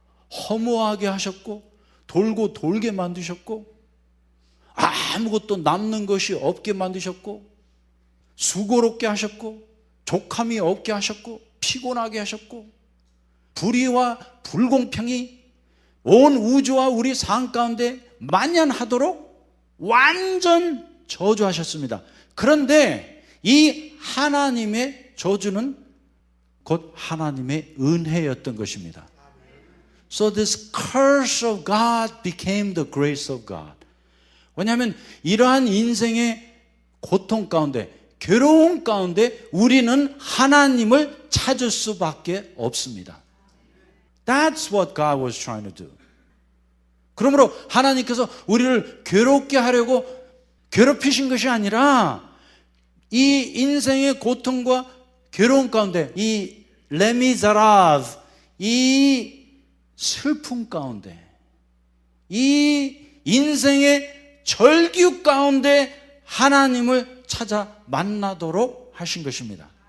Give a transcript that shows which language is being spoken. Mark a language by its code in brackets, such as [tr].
[ko] 허무하게 하셨고 돌고 돌게 만드셨고 아무것도 남는 것이 없게 만드셨고 수고롭게 하셨고 족함이 없게 하셨고 피곤하게 하셨고 불의와 불공평이 온 우주와 우리 삶 가운데 만연하도록 완전 저주하셨습니다. 그런데 이 하나님의 저주는 곧 하나님의 은혜였던 것입니다. [en] So this curse of God became the grace of God. [ko] 왜냐하면 이러한 인생의 고통 가운데 괴로움 가운데 우리는 하나님을 찾을 수밖에 없습니다. [en] That's what God was trying to do. [ko] 그러므로 하나님께서 우리를 괴롭게 하려고 괴롭히신 것이 아니라 이 인생의 고통과 괴로움 가운데 이 레미자라브 이 슬픔 가운데 이 인생의 절규 가운데 하나님을 찾아 만나도록 하신 것입니다.